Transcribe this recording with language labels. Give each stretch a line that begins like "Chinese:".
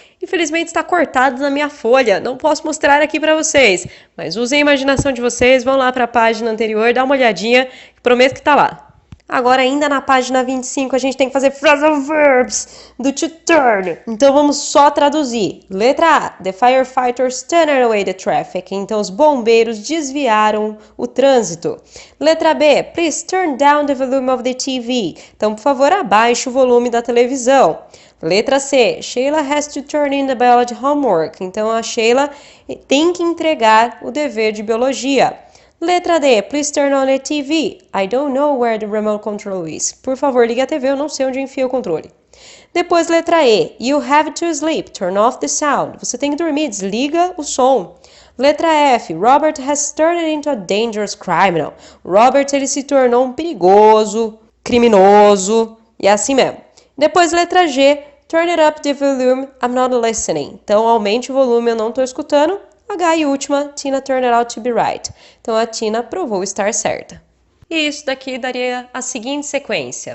Portuguese: Infelizmente está cortado na minha folha, não posso mostrar aqui para vocês, mas usem a imaginação de vocês, vão lá para a página anterior, dá uma olhadinha, prometo que está lá. Agora, ainda na página 25, a gente tem que fazer phrasal verbs do to turn. Então, vamos só traduzir. Letra A.
English: The firefighters turned away the traffic.
Portuguese: Então, os bombeiros desviaram o trânsito. Letra B.
English: Please turn down the volume of the TV.
Portuguese: Então, por favor, abaixe o volume da televisão. Letra C.
English: Sheila has to turn in the biology homework.
Portuguese: Então, a Sheila tem que entregar o dever de biologia. Letra D.
English: Please turn on the TV. I don't know where the remote control is.
Portuguese: Por favor, ligue a TV, eu não sei onde enfia o controle. Depois, letra E.
English: You have to sleep. Turn off the sound.
Portuguese: Você tem que dormir, desliga o som. Letra F.
English: Robert has turned into a dangerous criminal.
Portuguese: Robert, ele se tornou um perigoso, criminoso, e é assim mesmo. Depois, letra G.
English: Turn it up the volume. I'm not listening.
Portuguese: Então, aumente o volume, eu não estou escutando. H e última,
English: Tina turned out to be right.
Portuguese: Então, a Tina provou estar certa. E isso daqui daria a seguinte sequência.